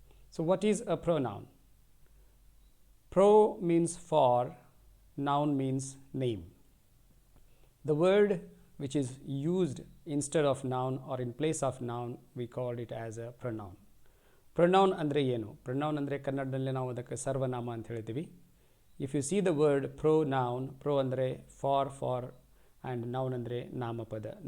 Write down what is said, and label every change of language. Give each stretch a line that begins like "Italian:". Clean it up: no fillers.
English: So what is a pronoun? Pro means for, noun means name. The word which is used instead of noun or in place of noun, we call it as a pronoun. Pronoun
Kannada: andre ಏನು? Pronoun andre ಕನ್ನಡದಲ್ಲಿ ನಾವು ಅದಕ್ಕೆ ಸರ್ವನಾಮ ಅಂತ ಹೇಳ್ತೀವಿ.
English: If you see the word pronoun, pro ಅಂದರೆ for and noun
Kannada: ಅಂದರೆ ನಾಮಪದ.